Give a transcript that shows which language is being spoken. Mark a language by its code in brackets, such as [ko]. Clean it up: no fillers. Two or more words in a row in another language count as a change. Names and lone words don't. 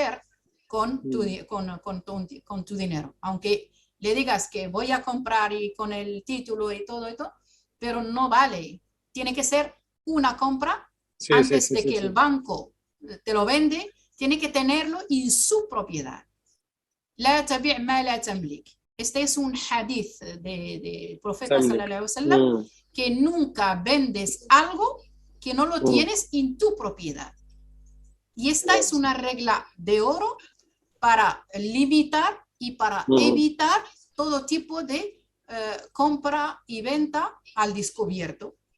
[es] hacer con tu dinero. Aunque le digas que voy a comprar y con el título y todo esto, pero no vale. Tiene que ser una compra Sí, antes sí, sí, de sí, que sí. el banco te lo vende, tiene que tenerlo en su propiedad. [ar] لا تبيع ما لا تملك. [es] Este es un hadith del profeta Tamlik. [ar] صلى الله عليه وسلم, Mm, [es] que nunca vendes algo que no lo tienes en tu propiedad. Y esta es una regla de oro para limitar y para evitar todo tipo de compra y venta al descubierto.